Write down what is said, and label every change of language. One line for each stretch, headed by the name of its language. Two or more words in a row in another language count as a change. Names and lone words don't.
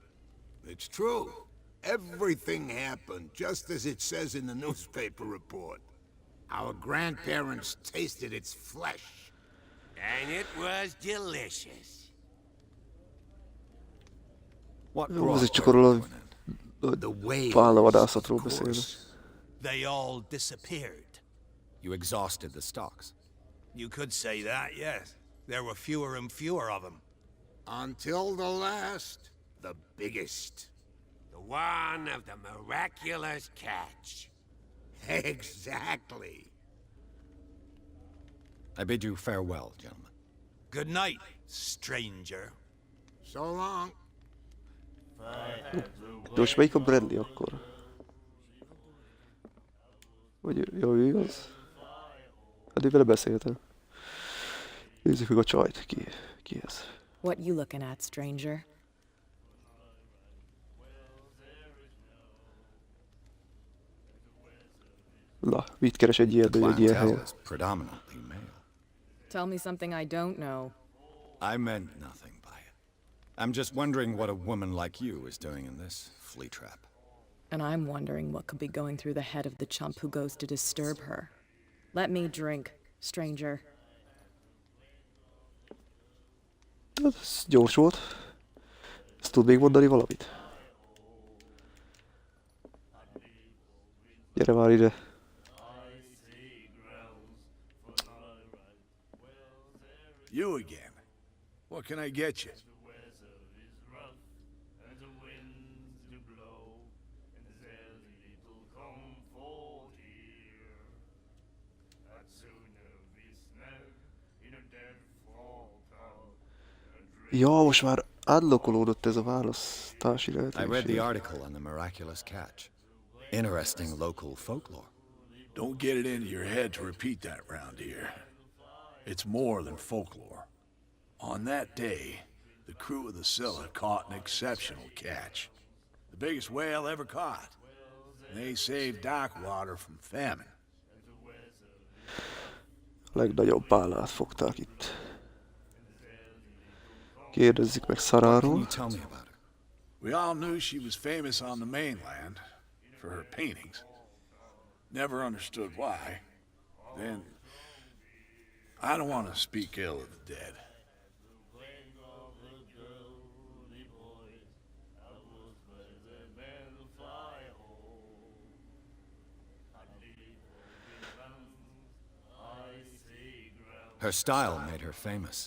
English: It's true. Everything happened just as it says in the newspaper report. Our grandparents tasted its flesh. And it was delicious. What
Hungarian: Jó,
English: brought
Hungarian: azért csak
English: her
Hungarian: arról
English: to an end? The whales,
Hungarian: vállalvadászatról
English: of
Hungarian: beszélnek.
English: course. They all disappeared. You exhausted the stocks. You could say that, yes. There were fewer and fewer of them. Until the last, the biggest. The one of the miraculous catch. Exactly. I bid you farewell, gentlemen. Good night, stranger. So long.
Hungarian: De most melyik a Bradley akkor? Vagy jó, ő igaz? Hát én vele beszéltem. Nézzük meg a csajt. Ki ez?
English: What you looking at, stranger?
Hungarian: Na, mit keres egy ilyen,
English: The
Hungarian: egy ilyen
English: clientele
Hungarian: helyen?
English: is predominantly male. Tell me something I don't know. I meant nothing by it. I'm just wondering what a woman like you is doing in this flea trap. And I'm wondering what could be going through the head of the chump who goes to disturb her. Let me drink, stranger.
Hungarian: Hát ez gyors volt. Ezt tud még mondani valamit? Gyere már ide.
English: You again. What can I get you?
Hungarian: Ja, most már unlockolódott ez a választási
English: I read the
Hungarian: lehetőség.
English: article on the miraculous catch. Interesting local folklore. Don't get it into your head to repeat that round here. It's more than folklore. On that day, the crew of the Scylla caught an exceptional catch. The biggest whale ever caught. They saved Darkwater from famine.
Hungarian: A legnagyobb bálát fogták itt. Kérdezzük meg
English: Can you
Hungarian: Saráról.
English: tell me about her? We all knew she was famous on the mainland for her paintings. Never understood why. Then, I don't want to speak ill of the dead. Her style made her famous.